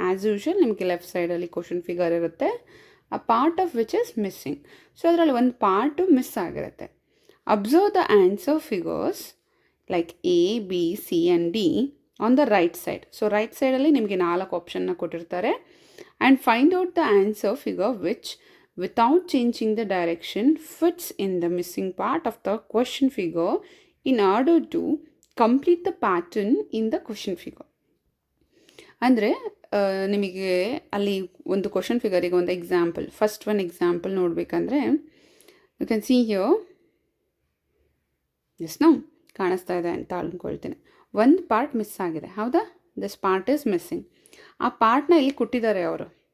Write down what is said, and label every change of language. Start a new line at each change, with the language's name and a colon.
Kannada: As usual, ನಿಮಗೆ left ಸೈಡಲ್ಲಿ question figure ಇರುತ್ತೆ,
English: a part of which is missing.
Kannada: So ಅದರಲ್ಲಿ ಒಂದು ಪಾರ್ಟು ಮಿಸ್ ಆಗಿರುತ್ತೆ.
English: Observe the answer figures like A, B, C and D on the right side.
Kannada: So right ಸೈಡಲ್ಲಿ ನಿಮಗೆ 4 ಆಪ್ಷನ್ನ ಕೊಟ್ಟಿರ್ತಾರೆ.
English: And find out the answer figure which without changing the direction fits in the missing part of the question figure in order to complete the pattern in the question figure.
Kannada: ಅಂದರೆ ನಿಮಗೆ ಅಲ್ಲಿ ಒಂದು question ಫಿಗರಿಗೆ ಒಂದು example, first one example ನೋಡಬೇಕಂದ್ರೆ
English: You can see here.
Kannada: S, ನಾವು ಕಾಣಿಸ್ತಾ ಇದೆ ಅಂತ ಅಂದ್ಕೊಳ್ತೀನಿ. ಒಂದು ಪಾರ್ಟ್ ಮಿಸ್ ಆಗಿದೆ, ಹೌದಾ?
English: This part is missing.
Kannada: ಆ ಪಾರ್ಟ್ನ ಇಲ್ಲಿ ಕೊಟ್ಟಿದ್ದಾರೆ ಅವರು.